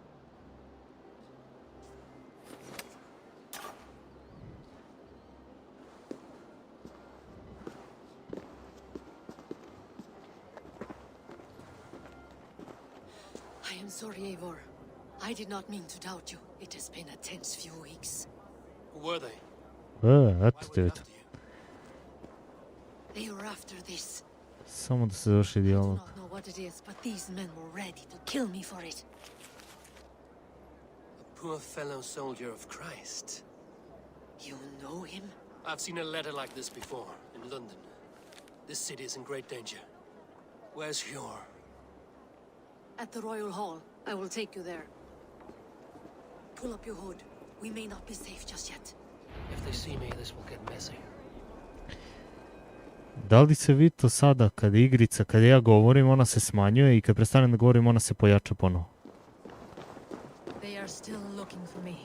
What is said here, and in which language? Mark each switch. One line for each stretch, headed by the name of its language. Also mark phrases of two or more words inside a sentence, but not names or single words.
English: I am sorry, Eivor. I did not mean to doubt you. It has been a tense few weeks. Who were they? Attitude. They were after this.
Serbian: Samo da se završi
English: I do
Serbian: dijalog.
English: not know what it is, but these men were ready to kill me for it. A poor fellow soldier of Christ. You know him? I've seen a letter like this before, in London. This city is in great danger. Where's Hjor? At the Royal Hall. I will take you there. Pull up your hood. We may not be safe just yet. If they see me, this will get messy.
Serbian: Da li se vidi to sada kad igrica, kad ja govorim, ona se smanjuje i kad prestanem da govorim, ona se pojača ponovo?
English: They are still looking for me.